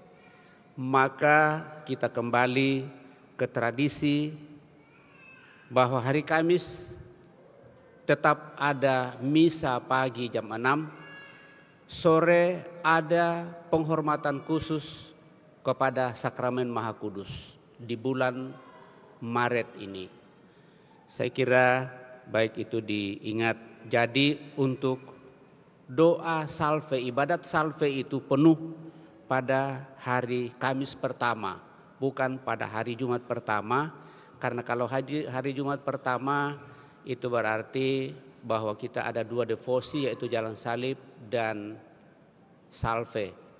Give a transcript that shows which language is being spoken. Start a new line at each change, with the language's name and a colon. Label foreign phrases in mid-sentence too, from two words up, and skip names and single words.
Indonesian: Maka kita kembali ke tradisi bahwa hari Kamis tetap ada misa pagi jam 6, sore ada penghormatan khusus kepada Sakramen Maha Kudus di bulan Maret ini. Saya kira baik itu diingat. Jadi untuk doa salve, ibadat salve itu penuh pada hari Kamis pertama, bukan pada hari Jumat pertama. Karena kalau hari Jumat pertama itu berarti bahwa kita ada dua devosi, yaitu jalan salib dan salve.